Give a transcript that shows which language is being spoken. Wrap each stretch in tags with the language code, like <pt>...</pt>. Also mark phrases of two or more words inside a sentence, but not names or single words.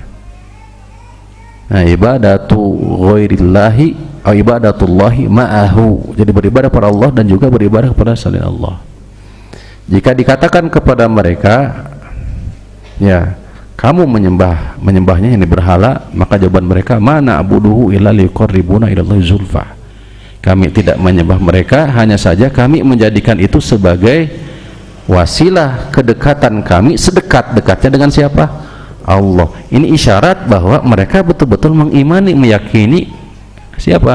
<ar>Nah, عبادة غير الله atau عبادة الله معه.</ar> <id>Jadi beribadah kepada Allah dan juga beribadah kepada selain Allah. Jika dikatakan kepada mereka, ya, kamu menyembahnya yang berhala, maka jawaban mereka,</id> <ar>ما نعبده إلا ليقربونا إلى الله زلفى.</ar> <id>Kami tidak menyembah mereka, hanya saja kami menjadikan itu sebagai wasilah kedekatan kami, sedekat-dekatnya dengan siapa? Allah. Ini isyarat bahwa mereka betul-betul mengimani, meyakini siapa?</id>